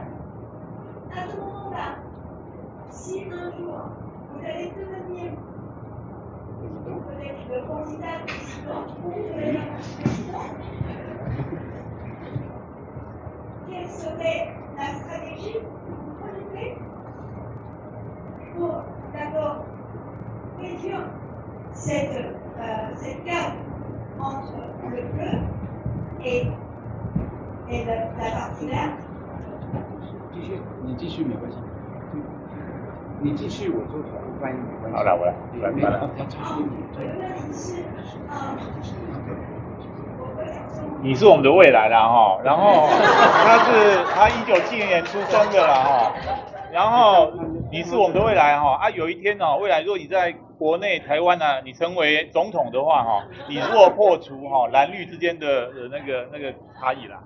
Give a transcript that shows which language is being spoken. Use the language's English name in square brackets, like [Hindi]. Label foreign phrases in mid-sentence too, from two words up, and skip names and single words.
[French] À ce moment-là, si un jour vous allez devenir peut-être le candidat président ou le président, quelle serait la stratégie que vous projetez pour d'abord réduire cette gap entre le bleu et la partie verte? [Chinese] 你继续没关系，你继续我做法翻译没关系。好了，我来，来。我的问题是，你是我们的未来啦哈，然后他1970年出生的啦哈，然后你是我们的未来哈啊，有一天哦，未来如果你在国内台湾呢，你成为总统的话哈，你如何破除哈蓝绿之间的那个差异啦？